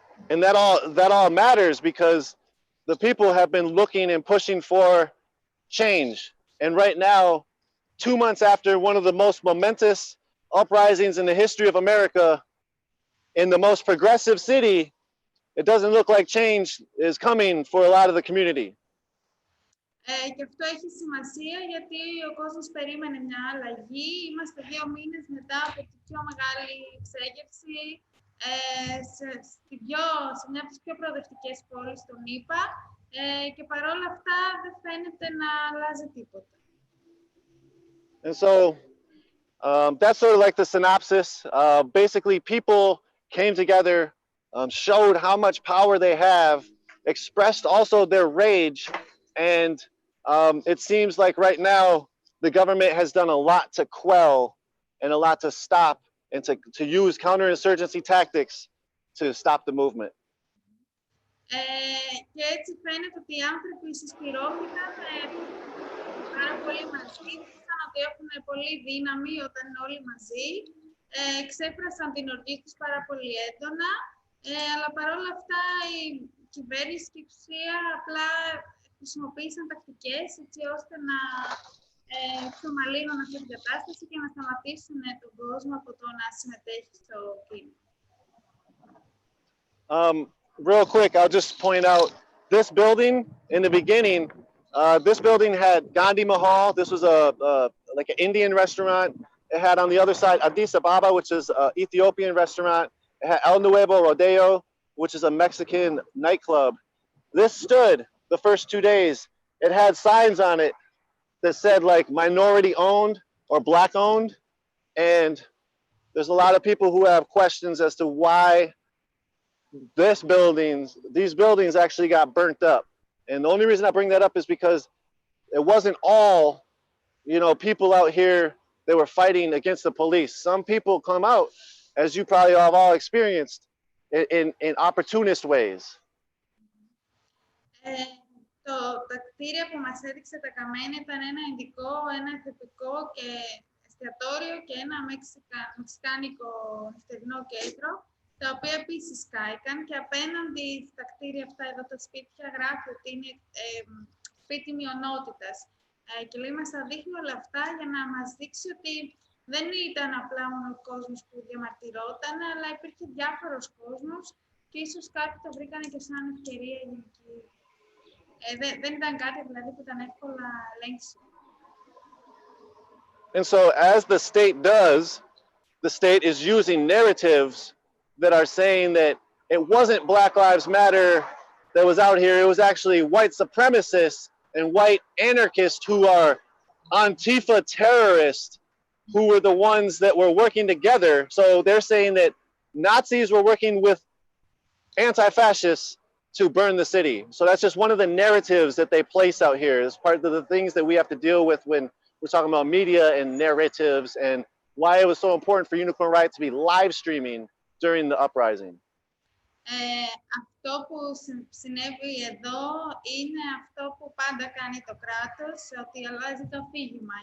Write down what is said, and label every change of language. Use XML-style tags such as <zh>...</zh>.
<en>And that all matters because the people have been looking and pushing for change. And right now, 2 months after one of the most momentous uprisings in the history of America, in the most progressive city, it doesn't look like change is coming for a lot of the community.</en> <el>Και αυτό έχει σημασία γιατί ο κόσμος περίμενε μια αλλαγή. Είμαστε 2 μήνες μετά από την πιο μεγάλη εξέγερση σε μια από τις πιο προοδευτικές πόλεις των ΗΠΑ και παρόλα αυτά δεν φαίνεται να αλλάζει τίποτα.</el> <en>And so that's sort of like the synopsis. Basically, people came together, showed how much power they have, expressed also their rage, and it seems like right now the government has done a lot to quell and a lot to stop and to use counterinsurgency tactics to stop the movement.</en> <el>Και έτσι φαίνεται ότι οι άνθρωποι συσπυρώθηκαν πάρα πολύ μαζί, δείξαν ότι έχουν πολύ δύναμη όταν είναι όλοι μαζί, εξέφρασαν την οργή τους πάρα πολύ έντονα, αλλά παρόλα αυτά η κυβέρνηση και η εξουσία απλά χρησιμοποίησαν τακτικές έτσι ώστε να εξομαλύνουν αυτή την κατάσταση και να σταματήσουν τον κόσμο από το να συμμετέχει στο κίνημα.</el> <en>Real quick, I'll just point out this building in the beginning, this building had Gandhi Mahal. This was like an Indian restaurant. It had on the other side Addis Ababa, which is an Ethiopian restaurant. It had El Nuevo Rodeo, which is a Mexican nightclub. This stood the first 2 days. It had signs on it that said like minority owned or black owned. And there's a lot of people who have questions as to why these buildings actually got burnt up. And the only reason I bring that up is because it wasn't all, you know, people out here that were fighting against the police. Some people come out, as you probably have all experienced, in opportunist ways.</en> <el>Τα κτίρια που μας έδειξε τα καμένα ήταν ένα ειδικό, ένα θετικό και εστιατόριο και ένα μεξικάνικο νυχτερινό κέντρο, τα οποία επίσης κάηκαν και απέναντι στα κτίρια αυτά εδώ τα σπίτια γράφει ότι είναι σπίτι μειονότητας. Και λέει μας τα δείχνει όλα αυτά για να μας δείξει ότι δεν ήταν απλά μόνο ο κόσμος που διαμαρτυρόταν, αλλά υπήρχε διάφορος κόσμος και ίσως κάποιοι το βρήκανε και σαν ευκαιρία γενική. Δεν ήταν κάτι δηλαδή που ήταν εύκολα ελέγξιμο.</el> <en>And so as the state does, the state is using narratives that are saying that it wasn't Black Lives Matter that was out here, it was actually white supremacists and white anarchists who are Antifa terrorists who were the ones that were working together. So they're saying that Nazis were working with anti-fascists to burn the city. So that's just one of the narratives that they place out here. It's part of the things that we have to deal with when we're talking about media and narratives and why it was so important for Unicorn Riot to be live streaming during the uprising.</en> <el>Αυτό που συνέβη εδώ είναι αυτό που πάντα κάνει το κράτος, ότι αλλάζει το αφήγημα.</el>